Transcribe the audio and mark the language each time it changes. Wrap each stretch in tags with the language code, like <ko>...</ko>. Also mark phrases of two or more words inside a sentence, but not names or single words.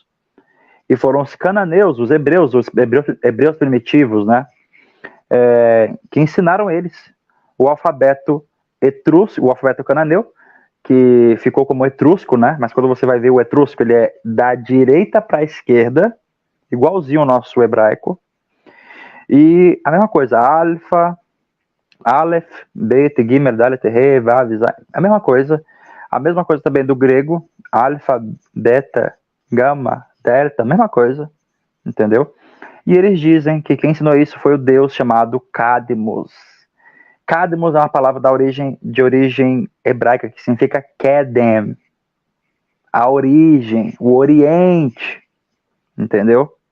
<pt>E foram os cananeus, os hebreus primitivos, né, que ensinaram eles o alfabeto etrusco, o alfabeto cananeu, que ficou como etrusco, né? Mas quando você vai ver o etrusco, ele é da direita para a esquerda, igualzinho ao nosso hebraico. E a mesma coisa, alfa,</pt> <he>aleph, bet, gimel, dalet, he, vav,</he> <pt>zay, a mesma coisa. A mesma coisa também do grego, alfa, beta, gama, delta, a mesma coisa, entendeu? E eles dizem que quem ensinou isso foi o deus chamado Cadmus. Cadmus é uma palavra de origem hebraica, que significa Kedem, a origem, o oriente, entendeu?</pt>